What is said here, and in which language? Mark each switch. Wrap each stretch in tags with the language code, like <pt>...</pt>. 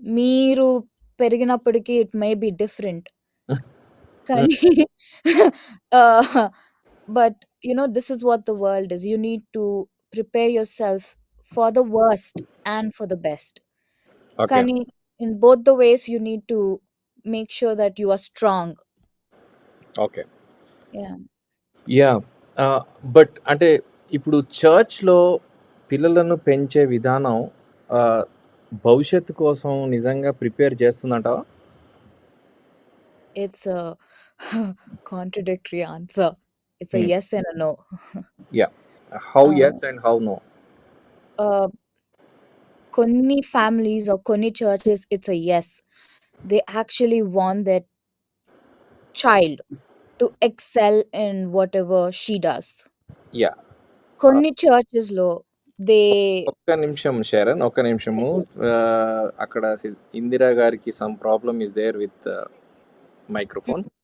<te>మీరు పెరిగినప్పటికీ</te> <en>it may be different, కానీ uh, but this is what the world is. You need to prepare yourself for the worst and for the best. Okay. కానీ in both the ways you need to make sure that you are strong. Okay. Yeah. Yeah.</en> <te>But అంటే ఇప్పుడు చర్చ్లో పిల్లలను పెంచే విధానం భవిష్యత్తు కోసం నిజంగా prepare చేస్తుందంటావా?</te> <en>It's a contradictory answer. It's a yes and a no. Yeah. How Uh, yes and how no? uh, కొన్ని families or కొన్ని churches, it's a yes. They actually want their child to excel in whatever she does. Yeah.</en> <te>కొన్ని churches లో they ఒక్క నిమిషం శరణ్, ఒక్క నిమిషము. అక్కడ ఇందిరా గారికి</te> <en>Some problem is there with microphone.</en>